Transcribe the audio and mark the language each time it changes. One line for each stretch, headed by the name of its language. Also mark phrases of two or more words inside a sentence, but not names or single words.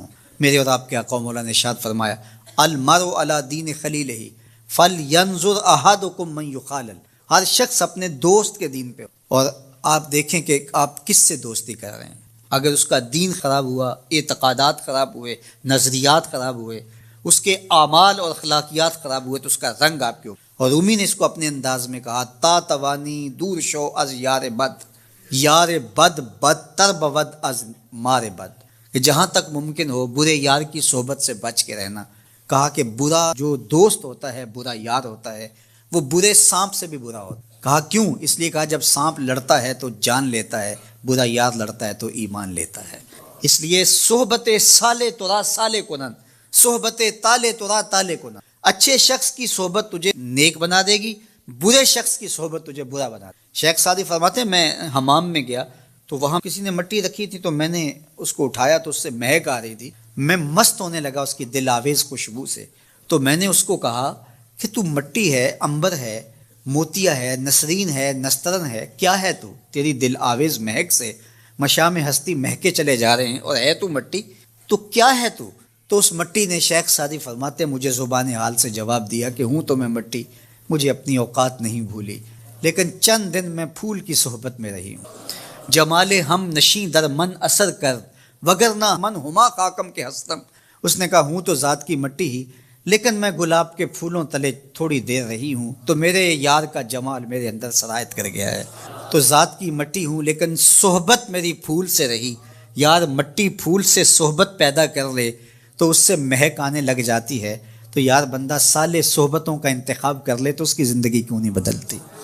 Urdu: میرے اور آپ کے آقا مولا نے ارشاد فرمایا،
Arabic: المرء علی دین خلیلہ فلینظر احدکم من یخالل،
Urdu: ہر شخص اپنے دوست کے دین پہ ہو، اور آپ دیکھیں کہ آپ کس سے دوستی کر رہے ہیں۔ اگر اس کا دین خراب ہوا، اعتقادات خراب ہوئے، نظریات خراب ہوئے، اس کے اعمال اور اخلاقیات خراب ہوئے، تو اس کا رنگ آپ کے اوپر۔ اور رومی نے اس کو اپنے انداز میں کہا،
Persian: تا توانی دور شو از یار بد، یار بد بدتر بود از مار بد،
Urdu: کہ جہاں تک ممکن ہو برے یار کی صحبت سے بچ کے رہنا۔ کہا کہ برا جو دوست ہوتا ہے، برا یار ہوتا ہے، وہ برے سانپ سے بھی برا ہوتا ہے۔ کہا کیوں؟ اس لیے کہا جب سانپ لڑتا ہے تو جان لیتا ہے، برا یار لڑتا ہے تو ایمان لیتا ہے۔
Persian: اس لیے صحبت سالے ترا سالے کنن، صحبت تالے ترا تالے کنن۔
Urdu: اچھے شخص کی صحبت تجھے نیک بنا دے گی، برے شخص کی صحبت تجھے برا بنا دے گی۔ شیخ سعدی فرماتے ہیں، میں حمام میں گیا تو وہاں کسی نے مٹی رکھی تھی، تو میں نے اس کو اٹھایا تو اس سے مہک آ رہی تھی، میں مست ہونے لگا اس کی دل آویز خوشبو سے۔ تو میں نے اس کو کہا کہ تو مٹی ہے، عنبر ہے، موتیا ہے، نسرین ہے، نسترن ہے، کیا ہے تو؟ تیری دل آویز مہک سے مشام ہستی مہکے چلے جا رہے ہیں، اور ہے تو مٹی، تو کیا ہے تو؟ تو اس مٹی نے، شیخ سعدی فرماتے مجھے زبان حال سے جواب دیا کہ ہوں تو میں مٹی، مجھے اپنی اوقات نہیں بھولی، لیکن چند دن میں پھول کی صحبت میں رہی ہوں۔
Persian: جمال ہم نشیں در من اثر کر، وگرنہ من ہما خاکم کے ہستم۔
Urdu: اس نے کہا ہوں تو ذات کی مٹی ہی، لیکن میں گلاب کے پھولوں تلے تھوڑی دیر رہی ہوں تو میرے یار کا جمال میرے اندر سرایت کر گیا ہے۔ تو ذات کی مٹی ہوں لیکن صحبت میری پھول سے رہی۔ یار مٹی پھول سے صحبت پیدا کر لے تو اس سے مہک آنے لگ جاتی ہے، تو یار بندہ سالے صحبتوں کا انتخاب کر لے تو اس کی زندگی کیوں نہیں بدلتی؟